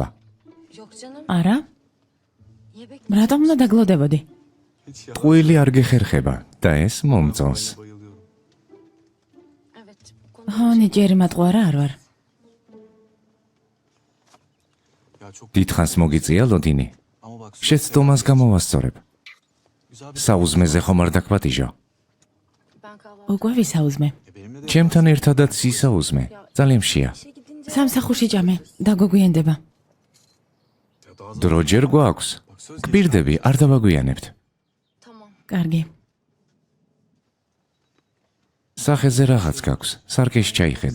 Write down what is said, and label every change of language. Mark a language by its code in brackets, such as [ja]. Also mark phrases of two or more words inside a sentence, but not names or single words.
[tr] Yok canım. [ka] არა? [tr] Niye bekliyorsun? [ka] რატომ უნდა დაგლოდებოდი? ყველი არ გეხერხება და ეს მომწონს. [tr] Evet. Bu konu [ka] ხო, ნიჭიერი მატყუარა არ ვარ. დიდხანს მოგიწია ლოდინი. შეცდომას გამოვასწორებ. საუზმეზე ხომ არ დაგპატიჟო? [tr] ben kahvaltı [ka] უკვე ვისაუზმე. ჩემთან ერთადაც ისაუზმე. ძალიან მშია. [tr] işe gidince [ka] სამსახურში ჭამე, დაგოგვიანდება. დრო ჯერ გვაქვს. გპირდები, არ დავაგვიანებთ. [tr] tamam. [ka] კარგი. სახეზე რაღაც გაქვს. სარკეში ჩაიხედე.